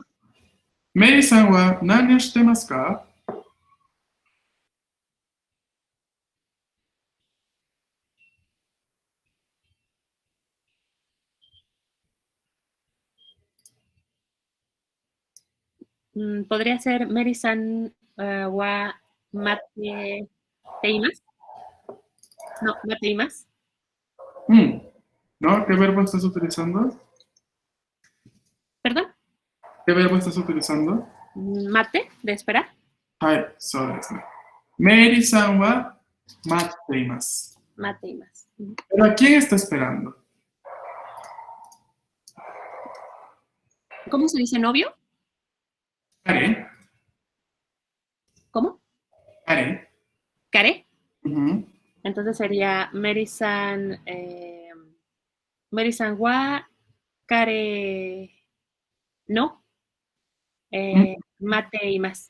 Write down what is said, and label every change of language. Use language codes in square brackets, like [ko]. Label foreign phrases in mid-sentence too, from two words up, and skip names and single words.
[ja] メリーさんは何をしてますか？ [es] Podría ser [ja] メリーさんは待っています. No, 待っています. [es] ¿No? ¿Qué verbo estás utilizando? ¿Perdón? ¿Qué verbo estás utilizando? Mate, de esperar. [ja] はい、そうですね。メリーさんは待っています. 待っています. [es] ¿Pero a quién está esperando? ¿Cómo se dice novio? Kare. ¿Cómo? Kare. ¿Kare? Entonces sería [ja] メリーさんは彼を待っています.